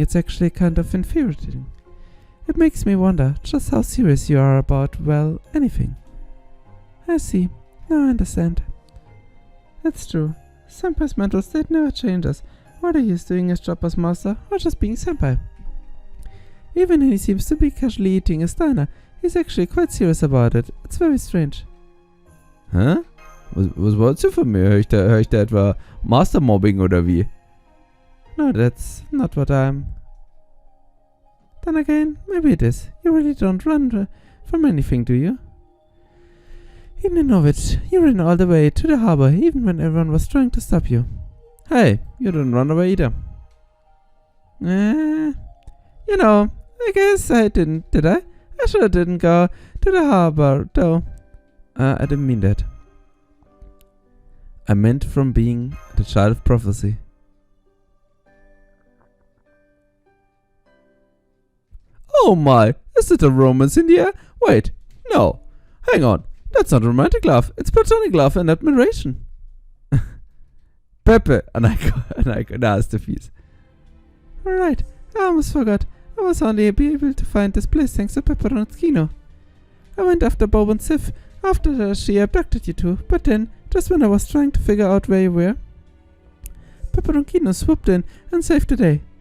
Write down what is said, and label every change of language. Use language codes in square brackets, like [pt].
[en] It's actually kind of infuriating. It makes me wonder just how serious you are about, well, anything. I see. Now I understand. That's true. Senpai's mental state never changes, whether he is doing his job as master or just being senpai. Even when he seems to be casually eating his diner, he's actually quite serious about it. It's very strange. [de] Hä? Was wolltest du von mir? Hör ich da etwa Master-Mobbing oder wie? [en] No, that's not what I'm... Then again, maybe it is. You really don't run from anything, do you? Even in Norwich, you ran all the way to the harbor, even when everyone was trying to stop you. Hey, you didn't run away either. You know, I guess I didn't, did I? I sure didn't go to the harbor, though. I didn't mean that. I meant from being the child of prophecy. Oh my, is it a romance in the air? Wait, no. Hang on, that's not romantic love. It's platonic love and admiration. [de] Pepe, Aniko, da ist der fies. [en] Alright, I almost forgot. I was only able to find this place thanks to Peperoncino. I went after Bob and Sif after she abducted you two, but then, just when I was trying to figure out where you were, Peperoncino swooped in and saved the day.